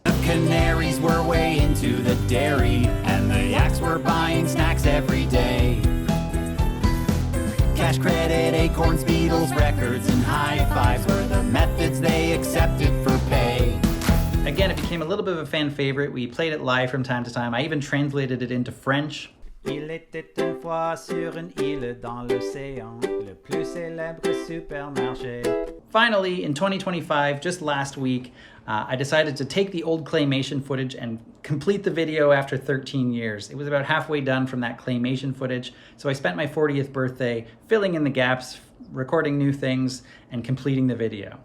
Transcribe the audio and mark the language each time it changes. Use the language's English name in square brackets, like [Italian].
[English] The canaries were way into the dairy, and the yaks were buying snacks every day. Cash credit, acorns, Beatles, records, and high fives were the methods they accepted for pay. Again, it became a little bit of a fan favorite. We played it live from time to time. I even translated it into French. [French] Il était une fois sur une île dans l'océan, le plus célèbre supermarché. [English] Finally, in 2025, just last week, I decided to take the old claymation footage and complete the video after 13 years. It was about halfway done from that claymation footage, so I spent my 40th birthday filling in the gaps, recording new things, and completing the video.